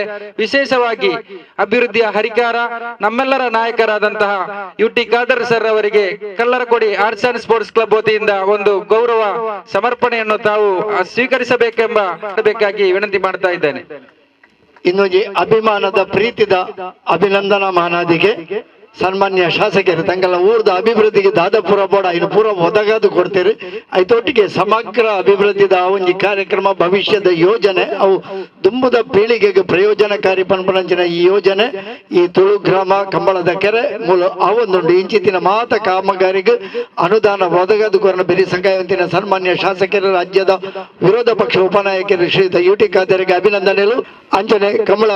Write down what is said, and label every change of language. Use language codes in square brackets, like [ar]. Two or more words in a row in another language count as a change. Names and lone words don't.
[kn] ವಿಶೇಷವಾಗಿ ಅಭಿವೃದ್ಧಿಯ ಹರಿಕಾರ ನಮ್ಮೆಲ್ಲರ ನಾಯಕರಾದಂತಹ UT ಖಾದರ್ ಸರ್ ಅವರಿಗೆ ಕಲ್ಲರಕೋಡಿ ಆರ್ಟ್ಸ್ ಅಂಡ್ ಸ್ಪೋರ್ಟ್ಸ್ ಕ್ಲಬ್ ವತಿಯಿಂದ ಗೌರವ ಸಮರ್ಪಣೆಯನ್ನು ತಾವು ಸ್ವೀಕರಿಸಬೇಕಾಗಿ ವಿನಂತಿ ಮಾಡ್ತಾ ಇದ್ದೇನೆ. [tcy] ಇನ್ನು ಅಭಿಮಾನದ ಪ್ರೀತಿದ ಅಭಿನಂದನಾ ಮಾನಾದಿಗೆ ಸನ್ಮಾನ್ಯ ಶಾಸಕರು ತಂಗಲ ಊರದ ಅಭಿವೃದ್ಧಿಗೆ ದಾದಾಪುರ ಬೋಡ ಇನ್ನು ಪೂರ ಒದಗದು ಕೊಡ್ತೀರಿ. ಐತೊಟ್ಟಿಗೆ ಸಮಗ್ರ ಅಭಿವೃದ್ಧಿದ ಕಾರ್ಯಕ್ರಮ ಭವಿಷ್ಯದ ಯೋಜನೆ ಅವು ತುಂಬದ ಪೀಳಿಗೆಗೆ ಪ್ರಯೋಜನಕಾರಿ ಪನ್ಪನಂಚಿನ ಈ ಯೋಜನೆ ಈ ತುಳು ಗ್ರಾಮ ಕಂಬಳದ ಕೆರೆ ಮೂಲ ಅವೊಂದುಂಡು ಇಂಚಿತ್ತಿನ ಮಾತ ಕಾಮಗಾರಿಗೆ ಅನುದಾನ ಒದಗದು ಕೊರನ ಬೆರಿ ಸಂಘವಂತಿನ ಸನ್ಮಾನ್ಯ ಶಾಸಕರು ರಾಜ್ಯದ ವಿರೋಧ ಪಕ್ಷ ಉಪನಾಯಕರು ಶ್ರೀಯುತ UT ಖಾದರ್ಗೆ ಅಭಿನಂದನೆಗಳು.